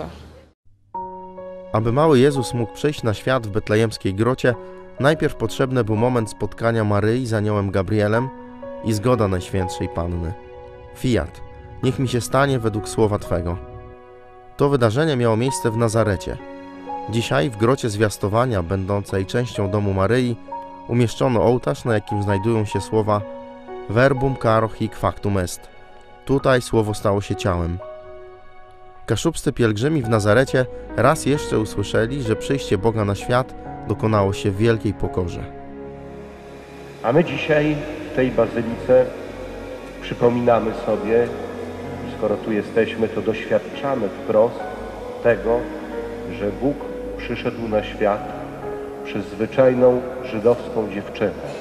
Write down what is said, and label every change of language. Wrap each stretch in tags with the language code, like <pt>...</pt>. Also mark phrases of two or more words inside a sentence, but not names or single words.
<pl>Aby mały Jezus mógł przyjść na świat w betlejemskiej grocie, najpierw potrzebny był moment spotkania Maryi z aniołem Gabrielem i zgoda Najświętszej Panny. Fiat, niech mi się stanie według słowa Twego. To wydarzenie miało miejsce w Nazarecie. Dzisiaj w grocie zwiastowania, będącej częścią domu Maryi, umieszczono ołtarz, na jakim znajdują się słowa</pl> <la>Verbum caro hic factum est.</la> <pl>Tutaj słowo stało się ciałem. Kaszubscy pielgrzymi w Nazarecie raz jeszcze usłyszeli, że przyjście Boga na świat dokonało się w wielkiej pokorze. A my dzisiaj w tej bazylice przypominamy sobie, skoro tu jesteśmy, to doświadczamy wprost tego, że Bóg przyszedł na świat przez zwyczajną żydowską dziewczynę.</pl>